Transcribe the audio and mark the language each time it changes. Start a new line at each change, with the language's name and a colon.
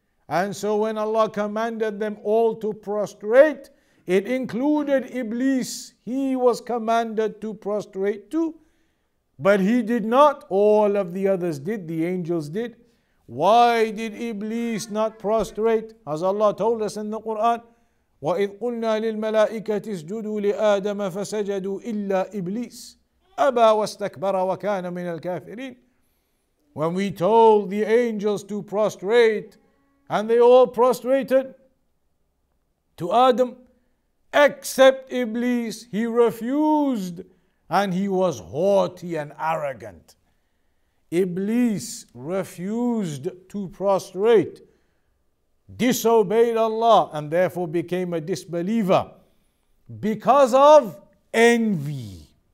English: And so when Allah commanded them all to prostrate, it included Iblis. He was commanded to prostrate too. But he did not. All of the others did. The angels did. Why did Iblis not prostrate? As Allah told us in the Quran,
Arabic: وَإِذْ قُلْنَا لِلْمَلَائِكَةِ اسْجُدُوا لِآدَمَ فَسَجَدُوا إِلَّا إِبْلِيسَ أَبَى وَاسْتَكْبَرَ وَكَانَ مِنَ الْكَافِرِينَ.
English: When we told the angels to prostrate, and they all prostrated to Adam, except Iblis. He refused, and he was haughty and arrogant. Iblis refused to prostrate, disobeyed Allah, and therefore became a disbeliever because of envy.